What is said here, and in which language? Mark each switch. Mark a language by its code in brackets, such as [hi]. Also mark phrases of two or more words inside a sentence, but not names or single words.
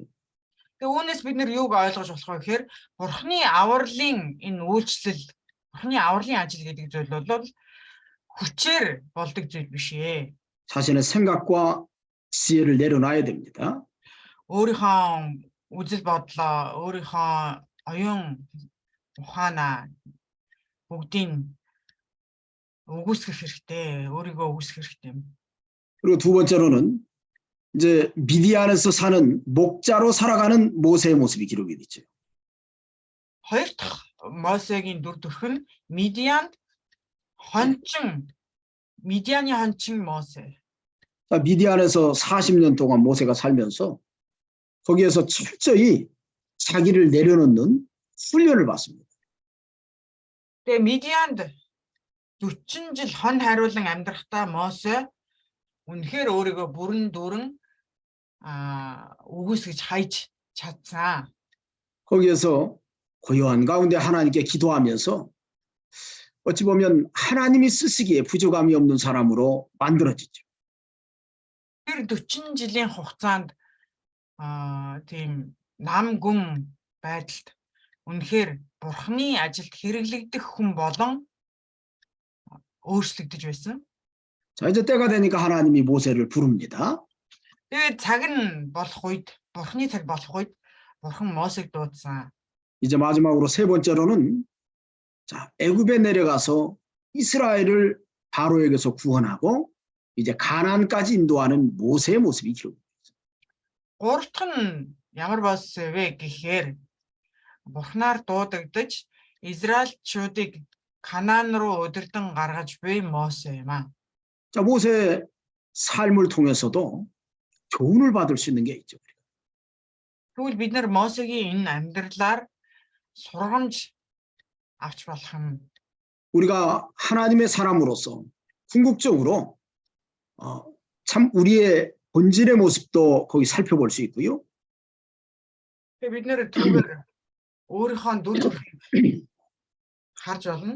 [mn] Тэгээд үүнээс бид нэр юуг ойлгож болох вэ гэхээр Бурхны авралын энэ үйлчлэл, Бурхны авралын ажил гэдэг зүйл бол хүчээр болдог зүйл биш ээ. [ko] 자신의 생각과 지혜를 내려놔야 됩니다. [mn] өөрийнхөө үзэл бодлоо, өөрийнхөө оюун ухаанаа бүгдийг өгөөсгөх хэрэгтэй, өөрийгөө өгөөсгөх хэрэгтэй. [ko] 그리고 두 번째로는 이제 미디안에서 사는 목자로 살아가는 모세의 모습이 기록이 되죠. [mn] Хоёр дахь Мосегийн дүр төрх нь Мидианы хончин Мосе. [ko] 자, 미디안에서 40년 동안 모세가 살면서 거기에서 철저히 자기를 내려놓는 훈련을 받습니다. [mn] Тэгээ Мидианд 40 жил хон хариулан амьдрахтаа Мосе үнэхээр өөрийгөө бүрэн дүүрэн өгөөсгөж хайж чадсан. [ko] 거기에서 고요한 가운데 하나님께 기도하면서 어찌 보면 하나님이 쓰시기에 부족함이 없는 사람으로 만들어지죠. [mn] Тэр 40 жилийн хугацаанд тийм нам гүм байдалд үнэхээр Бурхны ажилд хэрэглэгдэх хүн болон өөрчлөгдөж байсан. [ko] 자, 이제 때가 되니까 하나님이 모세를 부릅니다. [mn] Тэгээд цаг нь болох үед, Бурхны цаг болох үед Бурхан Мосег дуудсан. [ko] 이제 마지막으로 세 번째로는 자, 애굽에 내려가서 이스라엘을 바로에게서 구원하고 이제 가나안까지 인도하는 모세의 모습이 기록됩니다. [mn] Гурав дахь нь ямар болсон вэ гэхээр Бурхнаар дуудагдаж Израильчуудыг Канаан руу удирдан гаргаж буй Мосе юм аа. [ko] 자, 모세의 삶을 통해서도 교훈을 받을 수 있는 게 있죠. [mn] Тэгвэл бид нар Мосегийн энэ амьдралаар сургамж авч болох юм. [ko] 우리가 하나님의 사람으로서 궁극적으로 참 우리의 본질의 모습도 거기 살펴볼 수 있고요. [mn] Тэгээ бид нэр түгээр өөрийнхөө дүр төрхийг харж болно.